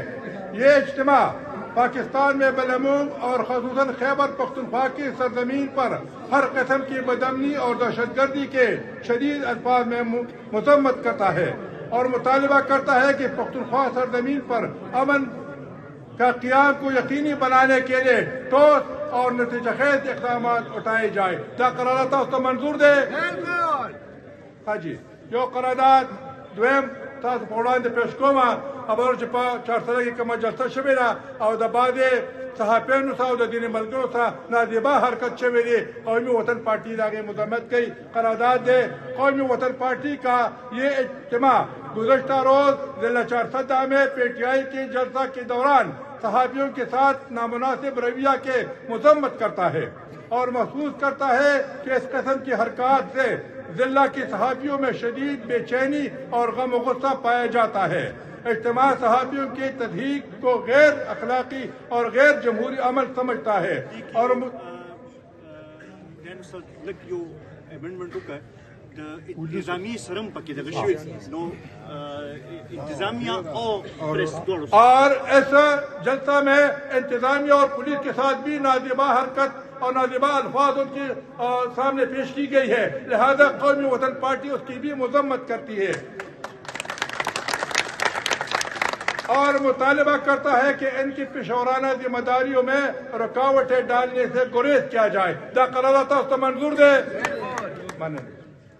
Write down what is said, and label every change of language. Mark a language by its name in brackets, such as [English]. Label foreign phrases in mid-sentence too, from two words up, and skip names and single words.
[Urdu] یہ اجتماع پاکستان میں بالعموم اور خصوصاً خیبر پختونخوا کی سرزمین پر ہر قسم کی بدامنی اور دہشت گردی کے شدید الفاظ میں مذمت کرتا ہے اور مطالبہ کرتا ہے کہ پختونخوا سرزمین پر امن کا قیام کو یقینی بنانے کے لیے ٹھوس اور نتیجہ خیز اقدامات اٹھائے جائے۔ کیا قرارداد تھا اس کو منظور دے؟ [Pashto] ہاں جی، جو قرارداد دویم تاسو په وړاندې پیش کومه خبره چې په چهارسده کې کومه جلسه شوې ده او د بعضې صحافیانو سره او د دیني ملګرو سره نازیبا حرکت شوی دی، قومی وطن پارٹی د هغې مذمت کوي۔ [Urdu] قرارداد دی قومی وطن پارٹی کا یہ اجتماع گزشتہ روز ضلع چهارسده میں پی ٹی آئی کے جلسہ کے دوران صحافیوں کے ساتھ نامناسب رویہ کے مذمت کرتا ہے اور محسوس کرتا ہے کہ اس قسم کی حرکات سے ضلع کی صحافیوں میں شدید بے چینی اور غم و غصہ پایا جاتا ہے۔ اجتماع صحافیوں کی تضحیک کو غیر اخلاقی اور غیر جمہوری عمل سمجھتا ہے اور [Pashto] انتظامی سرم پکی دغه شوی نو انتظامیہ [Urdu] اور اس جلسہ میں انتظامیہ اور پولیس کے ساتھ بھی نازیبا حرکت اور نازیبا الفاظ ان کے سامنے پیش کی گئی ہے، لہذا قومی وطن پارٹی اس کی بھی مذمت کرتی ہے اور مطالبہ کرتا ہے کہ ان کی پیشورانہ ذمہ داریوں میں رکاوٹیں ڈالنے سے گریز کیا جائے۔ [Pashto] دا قرارداد تاسو ته منظور دی؟ مننه۔